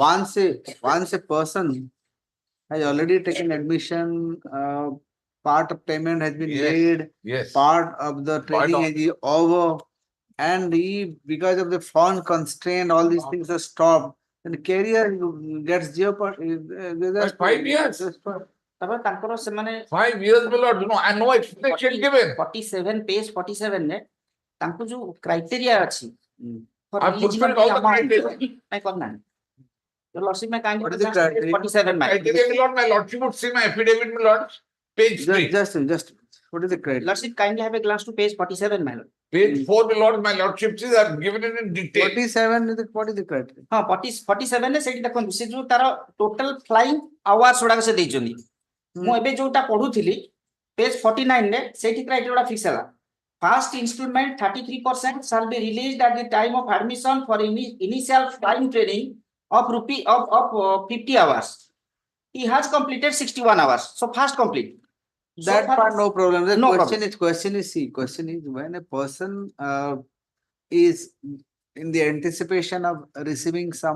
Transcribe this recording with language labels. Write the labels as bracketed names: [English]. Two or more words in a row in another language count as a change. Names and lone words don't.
[English] once a person has already taken admission, part of payment has been Yes, made, yes. part of the training is over, and he because of the foreign constraint, all these things are stopped. And the career gets jeopardized. 5 years. [Odia] ତାରପରେ ତାରପର ସେମାନେ [English] 5 years, my lord, and no explanation given. [Odia] 47 page 47 ରେ ତାଙ୍କୁ ଯୋଉ କ୍ରାଇଟେରିଆ ଅଛି for [English] I've release fulfilled of all the the amount, criteria. [Odia] ନାଇଁ କରିନାହାନ୍ତି। [English] Your lordship may kindly What is the glance to page criteria? 47 my Criteria, my lord, my lordship would see my affidavit, my lord. Page 3. Just what is the criteria? lordship kindly have a glance to page 47 my lord। Page 4, my lord, my lordship says I've given it in detail. 47 is what is the criteria? [Odia] ହଁ 47 ରେ ସେଇଠି ଦେଖନ୍ତୁ ସେ ଯୋଉ ତାର [English] total flying hours [Odia] ଗୁଡାକ ସେ ଦେଇଛନ୍ତି। ମୁଁ ଏବେ ଯୋଉଟା ପଢୁଥିଲି ପେଜ 49 ରେ ସେଇଠି କ୍ରାଇଟେରିଆ ଗୁଡା ଫିକ୍ସ ହେଲା। [English] First installment 33% shall be released at the time of admission for initial flying training of 50 hours. He has completed 61 hours. So fast complete. That part no problem. The No question is when a person is in the anticipation of receiving some